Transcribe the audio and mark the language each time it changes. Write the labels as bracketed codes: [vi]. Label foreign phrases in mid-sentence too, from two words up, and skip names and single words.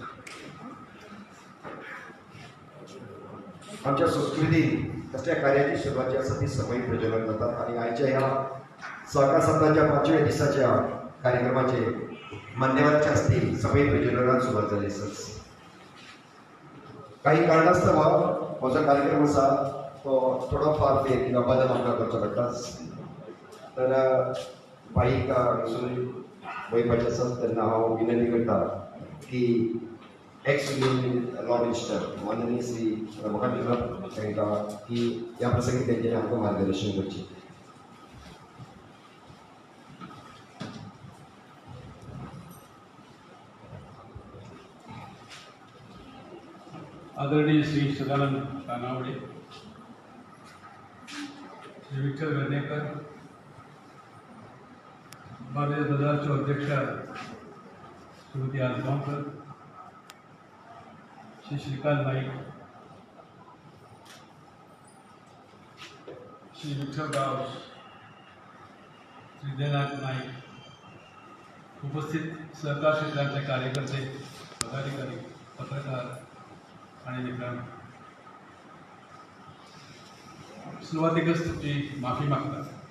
[mr] आमच्या संस्कृतीत असल्या कार्याची सुरुवात यासाठी समय प्रज्वलन करतात आणि आजच्या ह्या सहकार सप्ताहाच्या 5व्या दिवसाच्या कार्यक्रमाचे मान्यवरांच्या हस्ते समय प्रज्वलनात सुरुवात झाली असत. [kok] काही कारणास्तव माझा कार्यक्रम असा तो थोडाफार ते किंवा बदल आमकां करचो पडटा. तर बाईक वयपाचें आसत तेन्ना हांव विनंती करता की [en] ex law minister [kok] माननीय श्री रमाकांत विलास तांकां की ह्या प्रसंगी तेंच्यांनी आमकां मार्गदर्शन करचें. आदरणीय श्री सदानंद तानावडे, श्री विठ्ठल वेर्णेकर, भारतीय दलाच्या अध्यक्षा श्रीमती आजगांवकर, श्री श्रीकांत नाईक, श्री विठ्ठल राव, श्री जयनाथ नाईक, उपस्थित सहकार क्षेत्रातले कार्यकर्ते, पदाधिकारी, पत्रकार आणि मित्रांनो, सुरुवातीकच तुमची माफी मागता.